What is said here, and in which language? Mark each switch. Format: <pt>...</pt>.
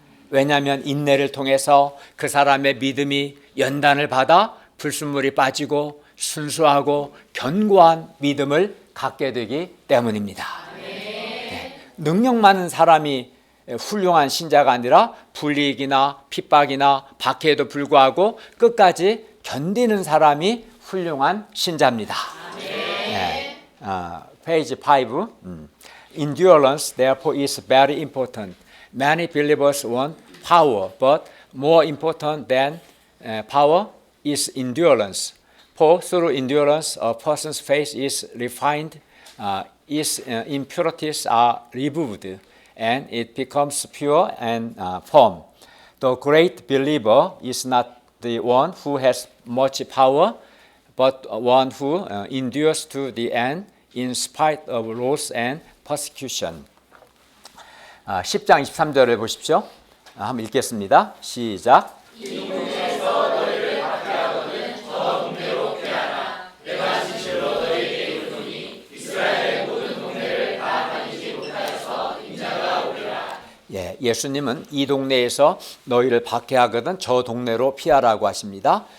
<ko>왜냐하면 인내를 통해서 그 사람의 믿음이 연단을 받아 불순물이 빠지고 순수하고 견고한 믿음을 갖게 되기 때문입니다. 능력 많은 사람이 훌륭한 신자가 아니라 불이익이나 핍박이나 박해에도 불구하고 끝까지 견디는 사람이 훌륭한 신자입니다. 페이지 5.</ko> <en>Endurance therefore is very important. Many believers want power, but more important than power is endurance. For through endurance, a person's faith is refined, its impurities are removed, and it becomes pure and firm. The great believer is not the one who has much power, but one who endures to the end in spite of loss and persecution.</en> <ko>10장 23절을 보십시오. 한번 읽겠습니다. 시작. 이 문제에서 너희를 박해하거든 저 분대로 피하라. 내가 예수님은 이 동네에서 너희를 박해하거든 저 동네로 피하라고 하십니다.</ko>